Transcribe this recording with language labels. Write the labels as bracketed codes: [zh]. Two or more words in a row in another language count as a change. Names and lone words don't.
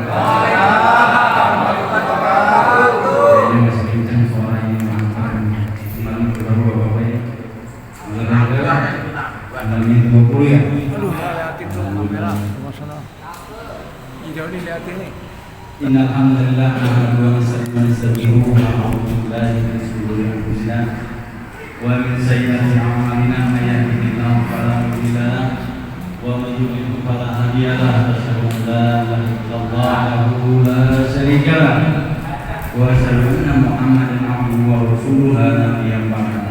[id] Ini masih kencang suaranya, malam baru bapak ya. Malam ini 20 ya. Lihatin tuh kamera, masalah. Jauh dilihatin nih. [ar] إن الحمد لله نحمده ونستعينه ونعوذ بالله من شرور أنفسنا ومن سيئات أعمالنا من يهده الله فلا مضل له ومن يضلل فلا هادي له. أشهد أن لا إله إلا الله وحده لا شريك له وأشهد أن محمدا عبده ورسوله لا نبي بعده.